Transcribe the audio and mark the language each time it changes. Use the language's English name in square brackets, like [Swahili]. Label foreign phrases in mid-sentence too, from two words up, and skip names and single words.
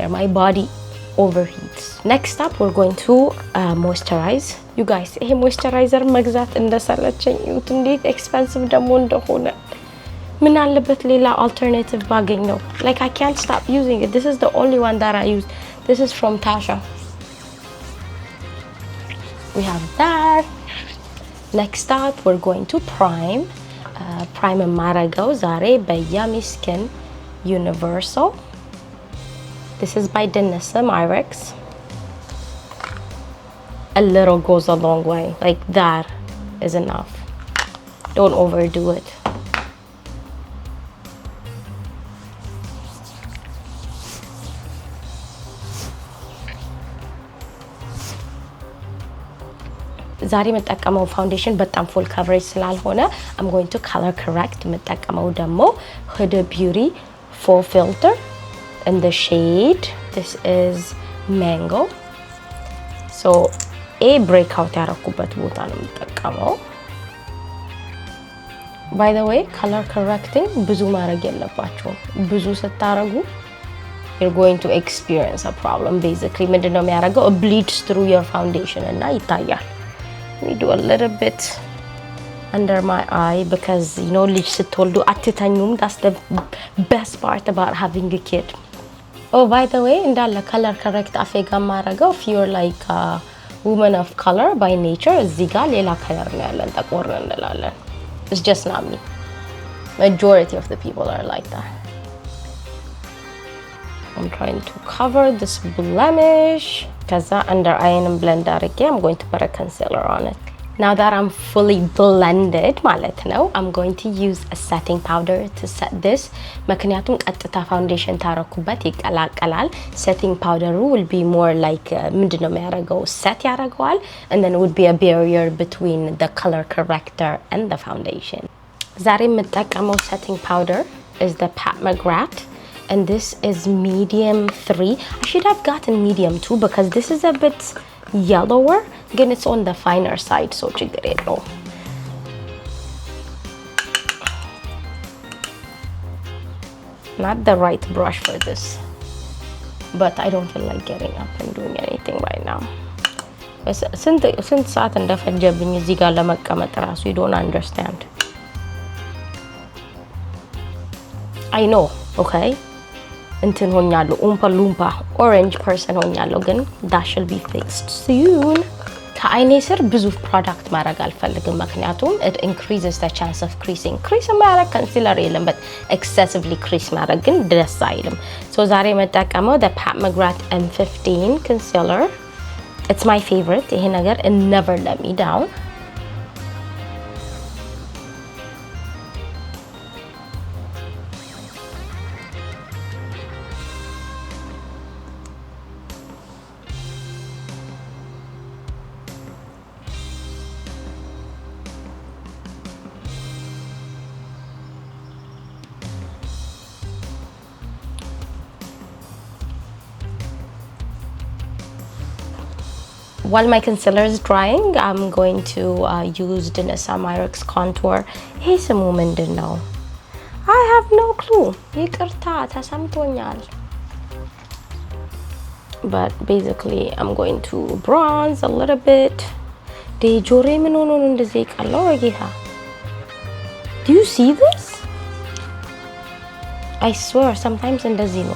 [English] My body overheats. Next up, we're going to moisturize. You guys, [Amharic] ይሄ moisturizer መግዛት እንደሰለቸኝ እዩት እንዴት expensive ደግሞ እንደሆነ. ምን አለበት ሌላ alternative ባገኝ ነው. [English] Like I can't stop using it. This is the only one that I use. This is from Tatcha. We have that. Next up, we're going to prime. Prime Maragao Zare by Yummy Skin Universal. This is by Denisa Myrex. A little goes a long way. Like that is enough. Don't overdo it. [Amharic] ዛሬ መጠቀመው ፋውንዴሽን በጣም [English] full coverage ስላልሆነ I'm going to color correct [Amharic] መጠቀመው ደግሞ [English] Huda Beauty full filter in the shade this is mango so a breakout [Amharic] ያረኩበት ቦታ ነው መጠቀመው [English] by the way color correcting [Amharic] ብዙ ማድረግ የለባችሁ ብዙ ስታረጉ [English] you're going to experience a problem basically [Amharic] ምንድነው የሚያደርገው [English] it bleeds through your foundation [Amharic] እና ይታያል [English] We do a little bit under my eye because you know [Amharic] ልጅ ስትወልዱ አትተኙም. [English] That's the best part about having a kid. Oh, by the way, እንዳለ color correct [Amharic] አፌ ጋር ማረገው [English] if you're like a woman of color by nature [Amharic] እዚህ ጋር ሌላ color ነው ያለን ጠቆር እንላለን. [English] It's just not me. Majority of the people are like that. I'm trying to cover this blemish ከዛ under eye blend አድርጌ I'm going to put a concealer on it. Now that I'm fully blended ማለት ነው, I'm going to use a setting powder to set this. [Amharic] ምክንያቱም ቀጥታ ፋውንዴሽን ታረኩበት ይቀላቀላል. [English] setting powder will be more like [Amharic] ምንድነው የሚያደርገው [English] set ያደርገዋል, and then it would be a barrier between the color corrector and the foundation. [Amharic] ዛሬ የምጠቀመው [English] setting powder is the Pat Mcgrath, and this is medium 3. I should have gotten medium 2 because this is a bit yellower. Again, it's on the finer side, so [Amharic] ችግር የለውም. [English] Not the right brush for this, but I don't feel like getting up and doing anything right now. [Amharic] ስንት ሰዓት እንደፈጀብኝ እዚህ ጋር ለመቀመጥ ራሱ [English] you don't understand. I know, okay? [Amharic] እንትን ሆኛለሁ [English] ኡምፓ ሉምፓ orange person [Amharic] ሆኛለሁ, ግን [English] that should be fixed soon. [Amharic] ከአይኔ ስር ብዙ ፕሮዳክት ማድረግ አልፈልግም ምክንያቱም [English] it increases the chance of creasing. [Amharic] crease ማድረግ concealer የለም, [English] but excessively crease [Amharic] ማድረግ ግን ደስ አይልም. [English] so [Amharic] ዛሬ መጠቀመው [English] the Pat Mcgrath M15 concealer. it's my favorite. [Amharic] ይሄ ነገር [English] it never let me down. While my concealer is drying, I'm going to use Danessa Myricks contour. [Amharic] Hey, ስሙ ምንድን ነው? [English] I have no clue. [Amharic] ይቅርታ ተሰምቶኛል. [English] But basically, I'm going to bronze a little bit. [Amharic] ጆሬ ምን ሆኖ ነው እንደዚህ ቀላው ወጌታ? [English] Do you see this? I swear, sometimes [Amharic] እንደዚህ ነው.